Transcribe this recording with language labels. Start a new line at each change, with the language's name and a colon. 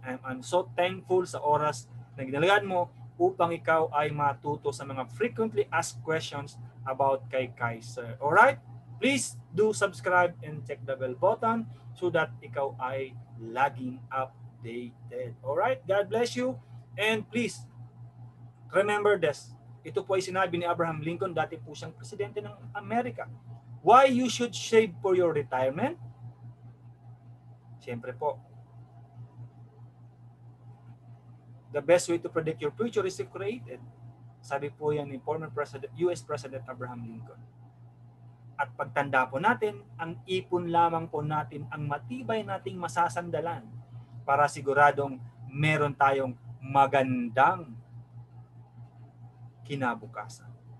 English: I'm so thankful
Filipino: sa oras na ginalagaan mo upang ikaw ay matuto sa mga
English: frequently asked questions about
Filipino: kay Kaiser. Alright?
English: Please do subscribe and check the bell button so that
Filipino: ikaw ay laging updated.
English: Alright? God bless you. And please, remember this.
Filipino: Ito po ay sinabi ni Abraham Lincoln, dati po siyang presidente ng Amerika.
English: Why you should save for your retirement?
Filipino: Siyempre po,
English: the best way to predict your future is to create it.
Filipino: Sabi po yan ni former President, US President Abraham Lincoln. At pagtanda po natin, ang ipon lamang po natin ang matibay nating masasandalan para siguradong meron tayong magandang kinabukasan.